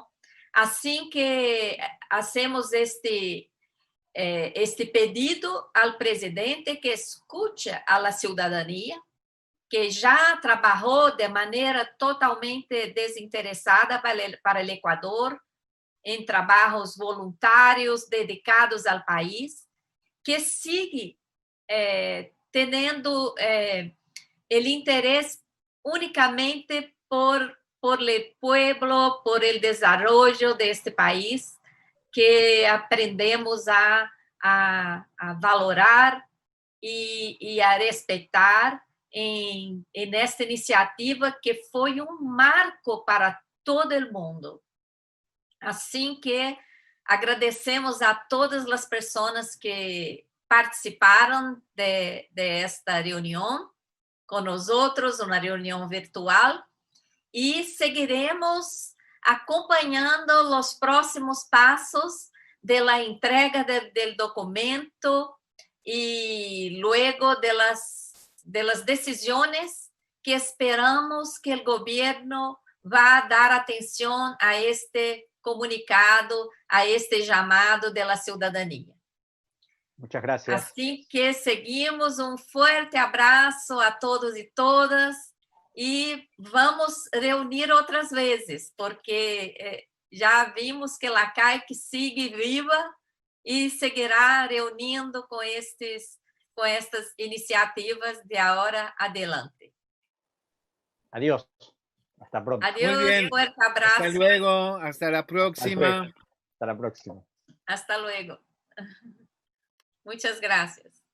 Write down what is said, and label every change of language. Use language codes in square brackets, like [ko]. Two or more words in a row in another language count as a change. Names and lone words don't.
[pt] Assim [es] que hacemos este pedido [pt] ao presidente que escute a cidadania, que já trabalhou de maneira totalmente desinteressada para o Equador, em trabalhos voluntários dedicados ao país, que sigue tendo o interesse unicamente [es] por el pueblo, por el desarrollo de este país, [pt] que aprendemos a valorar e a respeitar em esta iniciativa que foi marco para todo o mundo. Assim que agradecemos a todas as pessoas que participaram de esta reunião com nós, uma reunião virtual, e seguiremos acompanhando os próximos passos da entrega do documento [es] e luego de las [pt] decisões que esperamos que o governo vá dar atenção a este comunicado, a este chamado da cidadania. [es] Muchas gracias. [pt] Assim que seguimos, forte abraço a todos e todas, e vamos reunir outras vezes, porque já vimos que a CAIC sigue viva e seguirá reunindo com estas iniciativas de agora adelante. [es] Adiós. Hasta pronto. Adiós, fuerte abrazo. Hasta luego, hasta la próxima. Hasta la próxima. Hasta luego. Muchas gracias.